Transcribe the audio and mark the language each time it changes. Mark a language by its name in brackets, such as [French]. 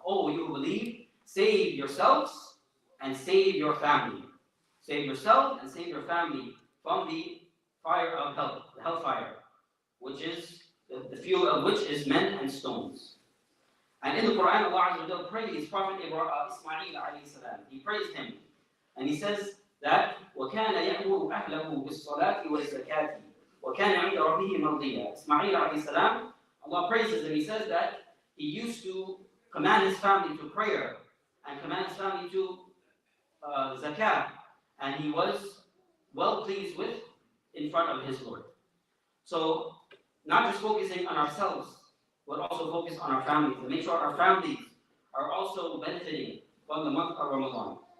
[English] Oh, you who believe, save yourselves and save your family. Save yourself and save your family from the fire of hell, the hellfire, which is the fuel of which is men and stones. And in the Quran, Allah Azza wa Jalla praised Prophet Ismail alayhi salam. He praised him, and he says that [Arabic] وَكَانَ يَأْمُرُ أَهْلَهُ بِالصَّلَاةِ وَالزَّكَاةِ وَكَانَ عِنْدَ رَبِّهِ مَرْضِيًّا. [English] Ismail alayhi salam, Allah praises him. He says that he used to command his family to prayer and command his family to zakat, and he was well pleased with in front of his Lord. So, not just focusing on ourselves, but also focus on our families and make sure our families are also benefiting from the month of Ramadan.